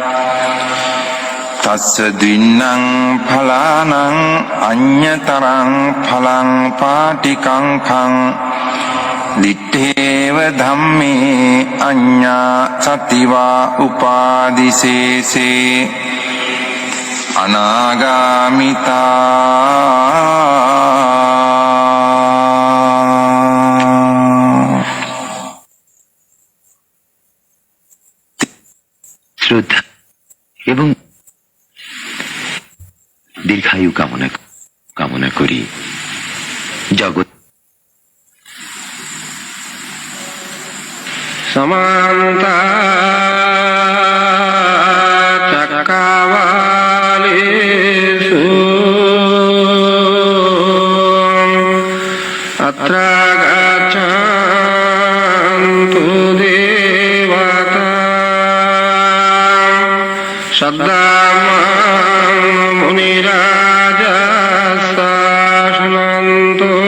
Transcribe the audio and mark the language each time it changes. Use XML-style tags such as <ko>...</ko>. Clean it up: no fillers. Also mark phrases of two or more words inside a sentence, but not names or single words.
<pi>තස්ස දින්නං ඵලානං අඤ්ඤතරං ඵලං පාටිකංඛං දිත්තේව ධම්මේ අඤ්ඤා සතිවා උපාදිසේසේ අනාගාමිතා</pi> <bn>শ্রদ্ধা এবং দীর্ঘায়ু কামনা করি। জগৎ</bn> <sa>समन्ता चक्रवालेषु अत्र गच्छन्तु देवता श्रद्धामं मुनिराजस्ता शृण्वन्तु</sa>